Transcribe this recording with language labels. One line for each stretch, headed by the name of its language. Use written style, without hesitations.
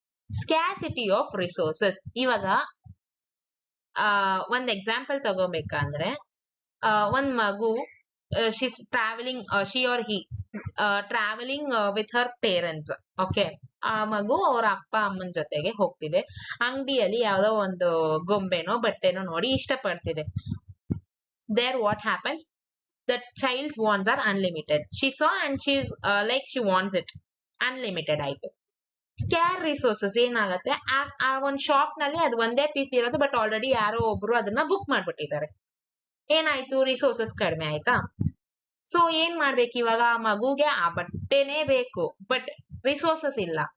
English: scarcity of resources,
Kannada: ಇವಾಗ ಒಂದ್ example ತಗೋಬೇಕಂದ್ರೆ, ಒಂದ್ ಮಗು
English: she's traveling, she or he traveling with her parents.
Kannada: Okay, ಆ ಮಗು ಅವ್ರ ಅಪ್ಪ ಅಮ್ಮನ ಜೊತೆಗೆ ಹೋಗ್ತಿದೆ. ಅಂಗಡಿಯಲ್ಲಿ ಯಾವ್ದೋ ಒಂದು ಗೊಂಬೆನೋ ಬಟ್ಟೆನೋ ನೋಡಿ ಇಷ್ಟಪಡ್ತಿದೆ.
English: There what happens? The child's wants are unlimited. She saw and she's like she wants it.
Kannada: Unlimited ಆಯ್ತು. ಸ್ಕ್ಯಾರ್ ರಿಸೋರ್ಸಸ್ ಏನಾಗತ್ತೆ, ಆ ಒಂದ್ ಶಾಪ್ ನಲ್ಲಿ ಅದು ಒಂದೇ ಪೀಸ್ ಇರೋದು, ಬಟ್ ಆಲ್ರೆಡಿ ಯಾರೋ ಒಬ್ರು ಅದನ್ನ ಬುಕ್ ಮಾಡ್ಬಿಟ್ಟಿದ್ದಾರೆ. ಏನಾಯ್ತು, ರಿಸೋರ್ಸಸ್ ಕಡಿಮೆ ಆಯ್ತಾ? ಸೊ ಏನ್ ಮಾಡ್ಬೇಕು ಇವಾಗ, ಆ ಮಗುಗೆ ಆ ಬಟ್ಟೆನೇ ಬೇಕು, ಬಟ್ ರಿಸೋರ್ಸಸ್ ಇಲ್ಲ.